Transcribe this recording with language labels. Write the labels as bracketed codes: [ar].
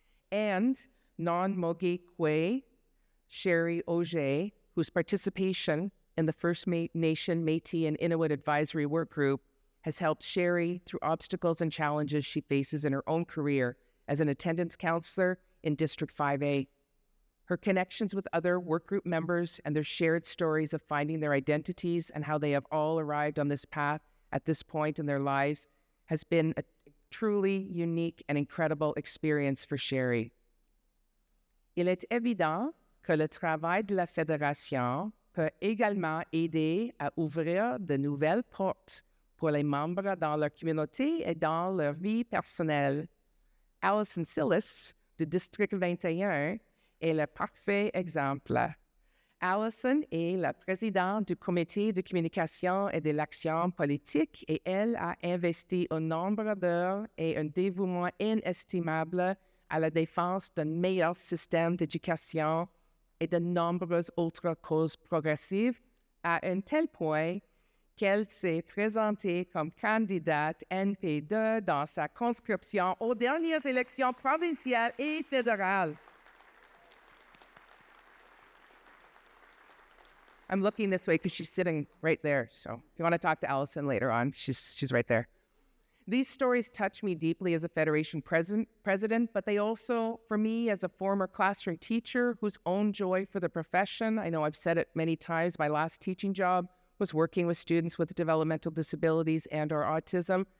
[en] And non-Mogi Kwe, Sherry Auger, whose participation in the First Nation, Métis, and Inuit Advisory Work Group has helped Sherry through obstacles and challenges she faces in her own career as an attendance counselor in District 5A. Her connections with other work group members and their shared stories of finding their identities and how they have all arrived on this path at this point in their lives has been a truly unique and incredible experience for Sherry. [fr] Il est évident que le travail de la Fédération peut également aider à ouvrir de nouvelles portes pour les membres dans leur communauté et dans leur vie personnelle. Alison Sillis, du District 21, est le parfait exemple. Alison est la présidente du comité de communication et de l'action politique et elle a investi un nombre d'heures et un dévouement inestimable à la défense d'un meilleur système d'éducation et de nombreuses autres causes progressives à un tel point qu'elle s'est présentée comme candidate NP2 dans sa conscription aux dernières élections provinciales et fédérales. [en] I'm looking this way because she's sitting right there. So if you want to talk to Allison later on, she's right there. These stories touch me deeply as a Federation president, but they also, for me, as a former classroom teacher whose own joy for the profession, I know I've said it many times, my last teaching job was working with students with developmental disabilities and or autism.